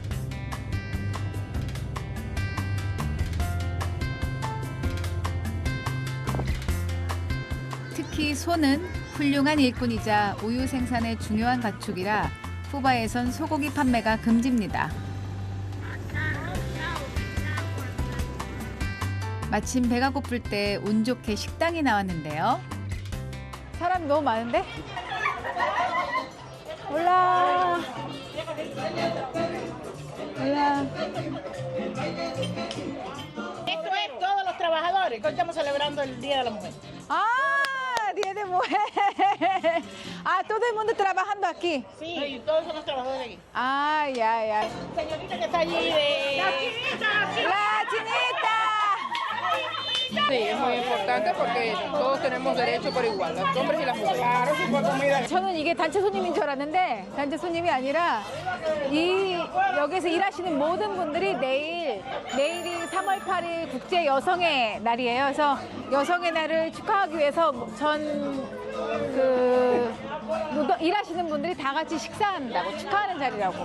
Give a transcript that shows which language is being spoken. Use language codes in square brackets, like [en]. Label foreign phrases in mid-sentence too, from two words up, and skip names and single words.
[ko] 특히 소는 훌륭한 일꾼이자 우유 생산의 중요한 가축이라 쿠바에선 소고기 판매가 금지입니다. 마침 배가 고플 때 운 좋게 식당이 나왔는데요. 사람이 너무 많은데? 올라. [es] Esto es todos los trabajadores que hoy estamos celebrando el Día de la Mujer. Ah, Día de Mujer. Ah, todo el mundo trabajando aquí. Sí, todos son los trabajadores de aquí. Ah, ya. Señorita que está allí de... La chinita. Sí, es muy importante porque todos tenemos derecho por igual, los hombres y las mujeres. Claro, sí, por comida. [ko] 저는 이게 단체 손님인 줄 알았는데 단체 손님이 아니라 여기서 일하시는 모든 분들이 내일이 3월 8일 국제 여성의 날이에요. 그래서 여성의 날을 축하하기 위해서 일하시는 분들이 다 같이 식사한다고 축하하는 자리라고.